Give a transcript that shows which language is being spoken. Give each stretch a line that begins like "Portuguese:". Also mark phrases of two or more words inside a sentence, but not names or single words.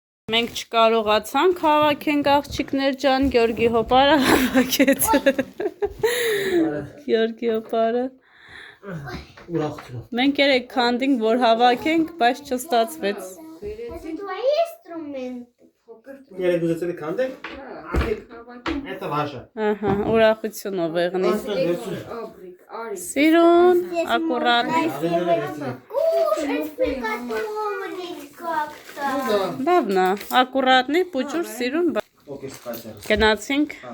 Armenian: Մենք չկարողացանք հավաքենք աղջիկներ ջան, Գյորգի հոպարը հավաքեց։ Գյորգի հոպարը։ Մենք երեք քանդինք, որ հավաքենք, բայց չստացվեց։
Russian: Это твои инструменты?
Armenian: Երեք ուզեցել եք քանդեք։
Russian: Это ваше։
Armenian: Ահա, ուրախությունով եղնի։ Սիրուն, ակուրատի։ Լավն է, ակուրատնի, պուջուր, սիրուն։ Գնացինք։